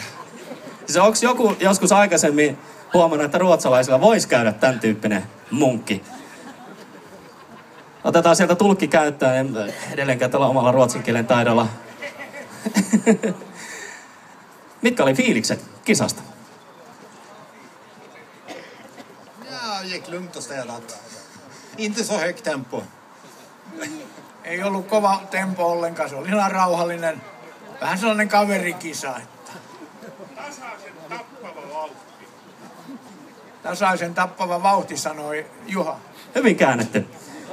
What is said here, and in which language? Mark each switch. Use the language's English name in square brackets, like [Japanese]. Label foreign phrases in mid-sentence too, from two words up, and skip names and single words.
[Finnish] Siis onko joku joskus aikaisemmin huomannut, että ruotsalaisilla voisi käydä tämän tyyppinen munkki? Otetaan sieltä tulkki käyttöön, en edelleenkään tällä omalla ruotsin kielen taidolla. Mitkä oli fiilikset kisasta? [Swedish] Ja, gick lugnt och städat. Inte så högt tempo. [Finnish] Ei ollut kova tempo ollenkaan, se oli ihan rauhallinen. Vähän sellainen kaverikisa. Tasaisen tappava vauhti. Tasaisen tappava vauhti, sanoi Juha. Hyvin käännetty.